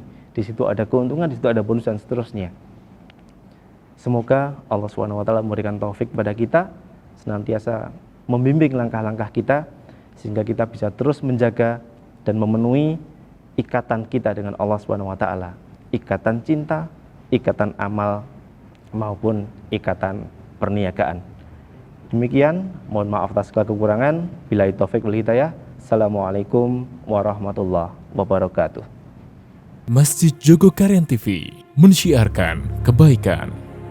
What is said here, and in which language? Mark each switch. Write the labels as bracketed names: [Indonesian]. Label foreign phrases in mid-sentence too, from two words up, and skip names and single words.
[Indonesian] Di situ ada keuntungan, di situ ada bonus dan seterusnya. Semoga Allah SWT memberikan taufik pada kita, senantiasa membimbing langkah-langkah kita, sehingga kita bisa terus menjaga dan memenuhi ikatan kita dengan Allah SWT, ikatan cinta, ikatan amal, maupun ikatan perniagaan. Demikian, mohon maaf atas segala kekurangan. [Arabic] بالله التوفيق والهداية. السلام عليكم ورحمة الله وبركاته. [Indonesian] Masjid Jogokarian TV, mensiarkan kebaikan.